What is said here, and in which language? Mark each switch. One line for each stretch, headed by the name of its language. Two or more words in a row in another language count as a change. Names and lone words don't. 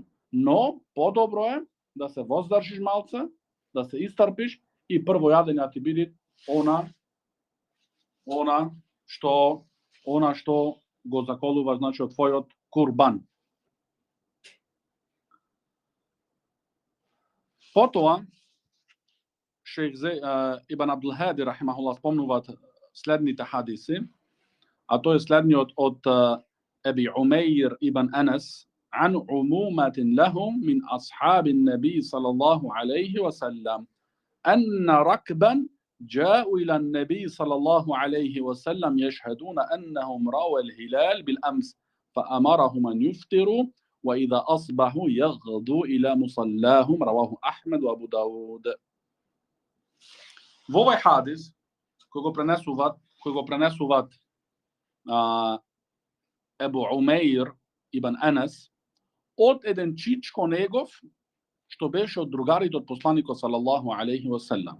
Macedonian: Но подобро е да се воздржиш малце, да се истрпиш и прво јадење ти биде она што го заколува значи од твојот курбан. Потоа Шейх Ибн Абдул Хади рахимахуллах спомнуваат следните хадиси, а тоа е следниот
Arabic: од Аби Умейр ибн Анас عن عمومة لهم من أصحاب النبي صلى الله عليه وسلم أن ركبا جاءوا إلى النبي صلى الله عليه وسلم يشهدون أنهم رأوا الهلال بالأمس فأمرهم أن يفطروا وإذا أصبحوا يغدوا إلى مصلاهم رواه أحمد وأبو داود.
Macedonian: Во овој хадис кој го пренесуваат Ебу Умейр ибн Анас од еден чичко негов што беше од другарите од посланикот
Arabic: صلى الله عليه وسلم.